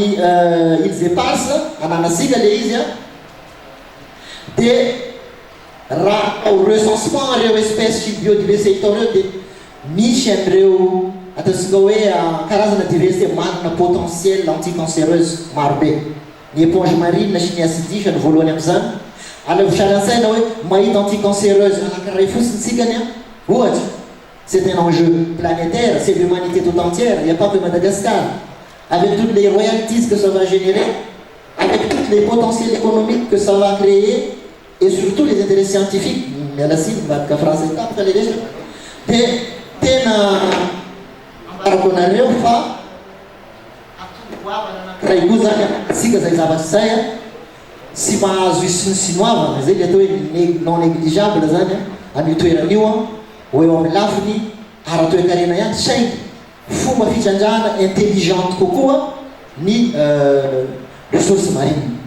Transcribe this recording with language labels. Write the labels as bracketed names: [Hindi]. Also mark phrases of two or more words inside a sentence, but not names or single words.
[Malagasy] îles éparses ananasika le izy dia raha [French] au recensement [Malagasy] reo espèce sy biodiversité hitao reo dia misy an'ireo ataontsika hoe karazana diversité manana [French] potentiel anticancéreuse [Malagasy] marobe ny [French] éponge marine [Malagasy] sy ny acidifia ny voalohany amin'izany alevosary an-tsaina hoe mahita anticancéreuse anankiray fotsiny tsikany ohatra [French] c'est un enjeu planétaire, c'est l'humanité tout entière, il n'y a pas que Madagascar. Avec toutes les royalties que ça va générer, avec tous les potentiels économiques que ça va créer, et surtout les intérêts scientifiques, mais la cible va être français, après les deux. [Malagasy] Tena arakonareo fa raigo zany sika zay zavatra zay sy mahazo isinoavana zay le atao hoe [French] non négligeable [Malagasy] zany amin'ny toeran'io ho eo amin'ny lafiny ara-toe-karena ihany saingy fomba fitrandrahana intelligente kokoa ny [French] ressource marine.